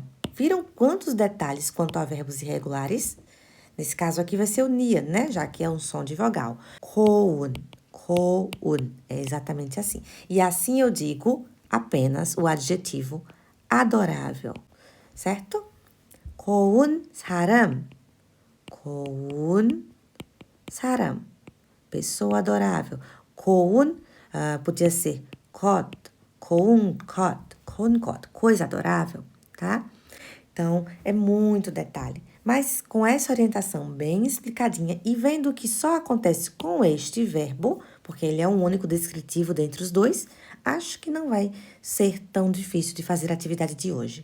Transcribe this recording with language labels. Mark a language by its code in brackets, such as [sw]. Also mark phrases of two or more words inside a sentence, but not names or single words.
[pt] Viram quantos detalhes quanto a verbos irregulares? Nesse caso aqui vai ser o nian, né? Já que é um som de vogal. [ko] 고운, 고운. [pt] É exatamente assim. E assim eu digo apenas o adjetivo adorável. certo? [ko] 고운 사람, 고운 사람, [pt] pessoa adorável. [ko] 고운, [pt] podia ser [ko] 것, 고운 것, [pt] coisa adorável, tá? Então, é muito detalhe. Mas com essa orientação bem explicadinha e vendo que só acontece com este verbo, porque ele é um único descritivo dentre os dois, acho que não vai ser tão difícil de fazer a atividade de hoje.